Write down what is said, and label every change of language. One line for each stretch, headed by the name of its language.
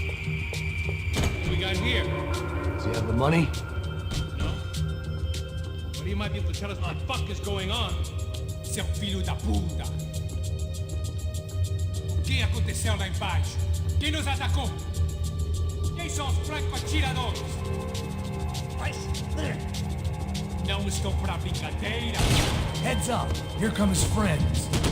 English: What we got here? Does he have the money? No. But he might be able to tell us what the fuck is going on.
Portuguese: Seu filho da puta. O que aconteceu lá embaixo? Quem nos atacou? Quem são os franco-atiradores? Não estou pra brincadeira.
English: Heads up, here come his friends.